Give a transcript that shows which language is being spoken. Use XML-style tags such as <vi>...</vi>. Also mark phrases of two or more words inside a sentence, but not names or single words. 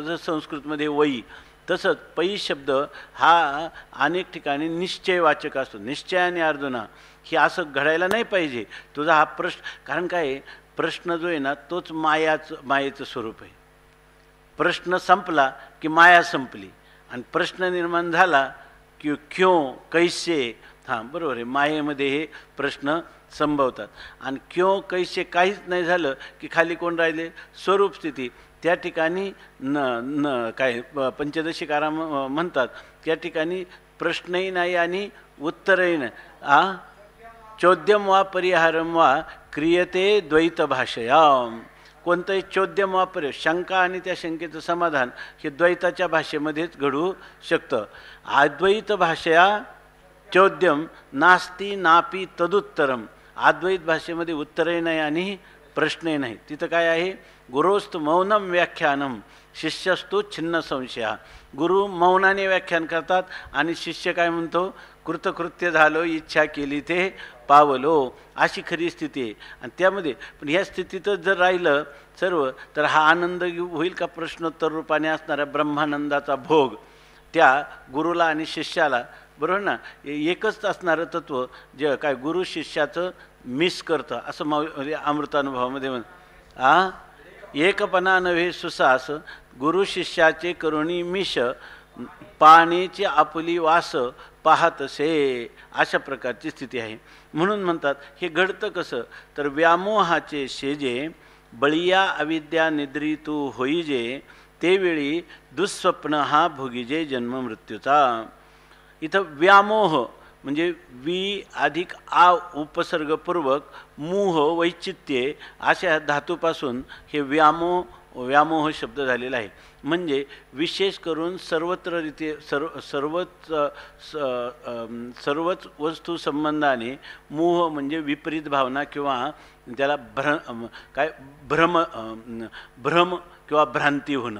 <mr>जसं संस्कृतमध्ये वई, तसंच पै शब्द हा अनेक ठिकाणी निश्चयवाचक असतो. निश्चयाने अर्जुना, हे असं घडायला नाही पाहिजे तुझा हा प्रश्न. कारण काय, प्रश्न जो आहे ना तोच मायेचं स्वरूप आहे. प्रश्न संपला की माया संपली, आणि प्रश्न निर्माण झाला की</mr> <hi>क्यों कैसे,</hi> <mr>हां बरोबर आहे, मायेमध्ये हे प्रश्न संभवतात. आणि</mr> <hi>क्यों कैसे</hi> <mr>काहीच नाही झालं की खाली कोण राहिले, स्वरूप स्थिती. त्या ठिकाणी काय पंचदशीकारा म्हणतात, त्या ठिकाणी प्रश्नही नाही आणि उत्तरही नाही.</mr> <sa>चोद्यम वा परिहारम वा क्रियते द्वैत भाषया.</sa> <mr>कोणतंही</mr> <sa>चोद्यम वा</sa> <mr>शंका आणि त्या शंकेचं समाधान हे द्वैताच्या भाषेमध्येच घडू शकतं.</mr> <sa>अद्वैत भाषया चोद्यम नास्ती नापी तदुत्तरम.</sa> <mr>अद्वैत भाषेमध्ये उत्तरही नाही आणि प्रश्नही नाही. तिथं काय आहे,</mr> <sa>गुरोस्तु मौनम व्याख्यानम शिष्यस्तु छिन्न संशया.</sa> <mr>गुरु मौनाने व्याख्यान करतात आणि शिष्य काय म्हणतो, कृतकृत्य झालो, इच्छा केली ते पावलो, अशी खरी स्थिती आहे. आणि त्यामध्ये पण ह्या स्थितीतच जर राहिलं सर्व, तर हा आनंद होईल का? प्रश्नोत्तर रूपाने असणाऱ्या ब्रह्मानंदाचा भोग त्या गुरुला आणि शिष्याला, बरोबर ना, एकच असणारं तत्व जे काय गुरु शिष्याचं मिस करतं, असं अमृतानुभवामध्ये एकपणा नव्हे सुसास, गुरु शिष्याचे करुणी मिश, पाण्याची आपुली वास पाहतसे, अशा प्रकारची स्थिती आहे. म्हणून म्हणतात हे घडतं कसं, तर व्यामोहाचे शेजे बळिया अविद्या निद्रितू होईजे, तेवेळी दुःस्वप्न हा भोगीजे जन्म मृत्यूचा. इथं व्यामोह म्हणजे वी अधिक आ उपसर्गपूर्वक</mr> <sa>मोह वैचित्ये</sa> <mr>अशा धातूपासून हे व्यामोह शब्द झालेला आहे. म्हणजे विशेष करून सर्वत्र रीते सर्वच वस्तू संबंधाने मोह म्हणजे विपरीत भावना किंवा त्याला भ्रम किंवा भ्रांती होणं.</mr>